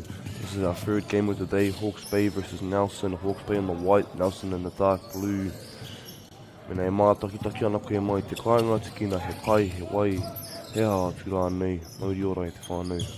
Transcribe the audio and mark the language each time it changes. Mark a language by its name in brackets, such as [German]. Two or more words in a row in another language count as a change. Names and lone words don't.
[English] This is our third game of the day, Hawke's Bay versus Nelson. Hawke's Bay in the white, Nelson in the dark blue. [Māori] Mena e mātaki ana koe mai te kāinga tikina he pai, he wai, he aha atu rānei, mauri ora e te whānau.